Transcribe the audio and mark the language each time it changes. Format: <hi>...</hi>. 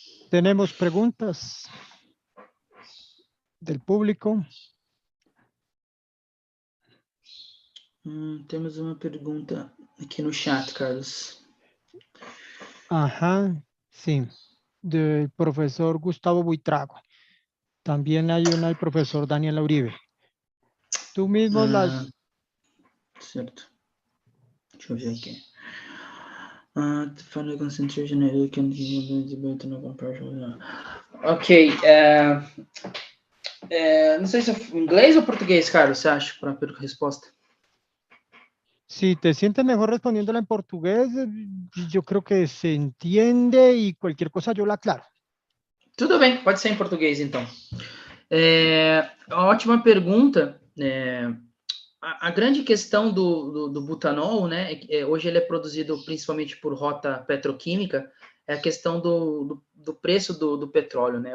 <es>¿Tenemos preguntas del público?</es> <pt>Temos uma pergunta aqui no chat, Carlos.</pt> <es>Ajá, sí, del profesor Gustavo Buitrago. También hay una del profesor Daniel Uribe. Tú mismo las...</es> <pt>Certo. Deixa eu ver aqui.</pt> <en>Final concentration can be no comparison.</en> <pt>Ok. Não sei se é inglês ou português, Carlos, você acha, para a resposta?</pt> <es>Si te sientes mejor respondiéndola en portugués, yo creo que se entiende y cualquier cosa yo la aclaro.</es> <pt>Tudo bem, pode ser em português, então. Ótima pergunta. A grande questão do butanol, né, hoje ele é produzido principalmente por rota petroquímica, é a questão do preço do petróleo, né?</pt>